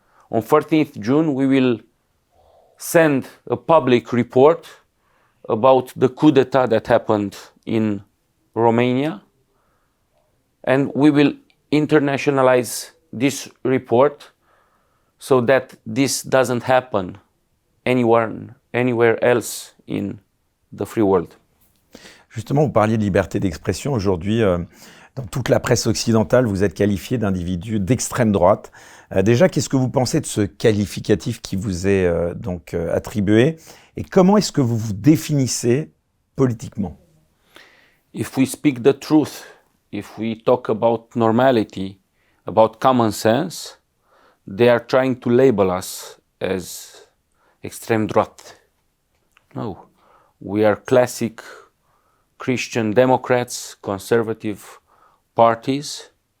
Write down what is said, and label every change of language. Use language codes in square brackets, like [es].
[en] On 14th June, we will send a public report about the coup d'etat that happened in Romania, and we will internationalize this report so that this doesn't happen anywhere else in the free world. [fr] Justement, vous parliez de liberté d'expression. Aujourd'hui, Dans toute la presse occidentale, vous êtes qualifié d'individu d'extrême droite. Déjà, qu'est-ce que vous pensez de ce qualificatif qui vous est attribué? Et comment est-ce que vous vous définissez politiquement? [en] If we speak the truth, if we talk about normality, about common sense, they are trying to label us as [fr] extreme droite. [en] No, we are classic Christian Democrats, conservative parties.